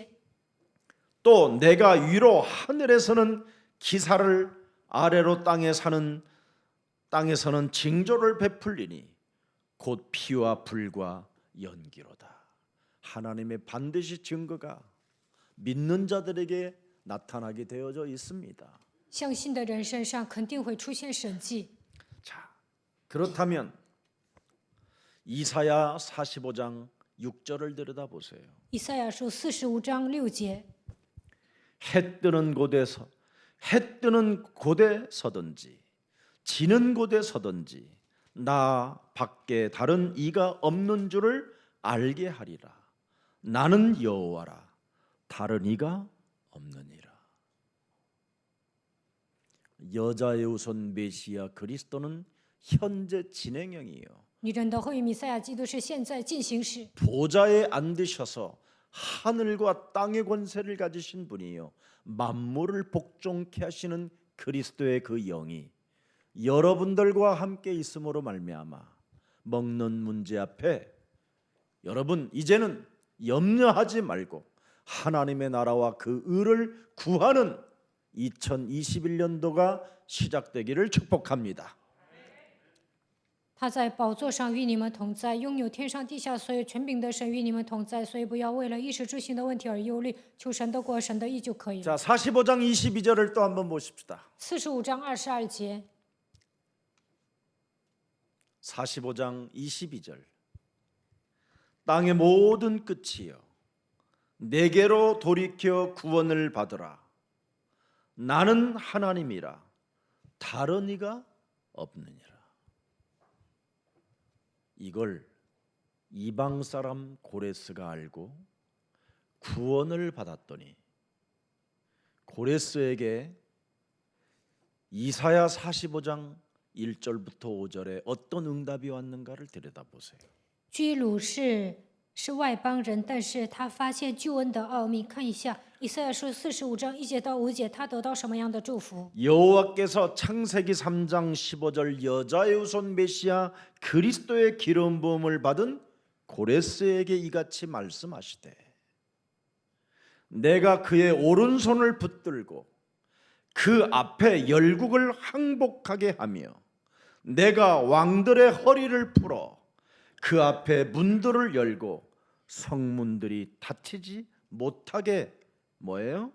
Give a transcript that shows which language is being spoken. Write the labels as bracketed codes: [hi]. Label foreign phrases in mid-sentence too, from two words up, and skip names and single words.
[ko] 또 내가 위로 하늘에서는 기사를 아래로 땅에서는 징조를 베풀리니 곧 피와 불과 연기로다. 하나님의 반드시 증거가 믿는 자들에게 나타나게 되어져 있습니다. [zh] 相信的人身上肯定会出现神迹。 [ko] 자, 그렇다면 이사야 45장 6절을 들여다보세요. [zh] 以赛亚书45章6节， [ko] 해 뜨는 곳에 서든지 지는 곳에 서든지 나 밖에 다른 이가 없는 줄을 알게 하리라. 나는 여호와라. 다른 이가 없느니라. 여자의 우선 메시아 그리스도는 현재 진행형이요. [zh] 女人的后裔弥赛亚基督是现在进行时， [ko] 보좌에 앉으셔서 하늘과 땅의 권세를 가지신 분이요 만물을 복종케 하시는 그리스도의 그 영이 여러분들과 함께 있음으로 말미암아 먹는 문제 앞에 여러분 이제는 염려하지 말고 하나님의 나라와 그 의를 구하는 2021년도가 시작되기를 축복합니다. [zh] 他在宝座上与你们同在，拥有天上地下所有权柄的神与你们同在，所以不要为了衣食住行的问题而忧虑，求神的国、神的义就可以了。 [ko] 자, 45장 22절을 또 한번 보십시다. [zh] 45 章22节， [ko] 45장 22절 땅의 모든 끝이여 내게로 돌이켜 구원을 받으라. 나는 하나님이라 다른 이가 없느니라. 이걸 이방 사람 고레스가 알고 구원을 받았더니 고레스에게 이사야 45장 1절부터 5절에 어떤 응답이 왔는가를 들여다보세요. [zh] 居鲁是外邦人，但是他发现救恩的奥秘。看一下以赛亚书45章1节到5节，他得到什么样的祝福？ [ko] 여호와께서 창세기 3장 15절 여자의 후손 메시아 그리스도의 기름 부음을 받은 고레스에게 이같이 말씀하시되 내가 그의 오른손을 붙들고 그 앞에 열국을 항복하게 하며 내가 왕들의 허리를 풀어 그 앞에 문들을 열고 성문들이 닫히지 못하게 뭐예요?